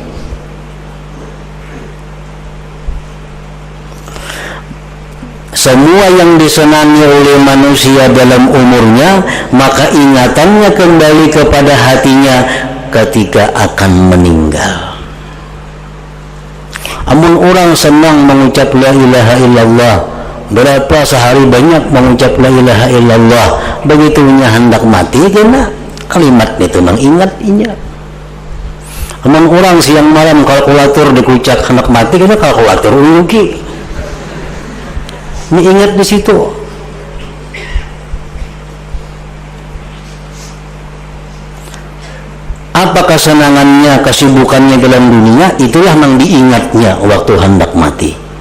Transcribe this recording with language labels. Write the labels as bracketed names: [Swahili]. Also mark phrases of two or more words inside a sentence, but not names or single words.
[Indonesian] Semua yang disenangi oleh manusia dalam umurnya, maka ingatannya kembali kepada hatinya ketika akan meninggal. [Banjar] Amun orang senang mengucap [Arabic] لا إله إلا الله, [Banjar] berapa sehari banyak mengucap [Arabic] لا إله إلا الله, [Banjar] begitunya hendak mati kena kalimat itu nang ingatnya. Amun orang siang malam kalkulator dikucak hendak mati kena kalkulator unuki. [Indonesian] Ini ingat di situ. Apa kesenangannya, kesibukannya dalam dunia, itulah yang diingatnya waktu hendak mati.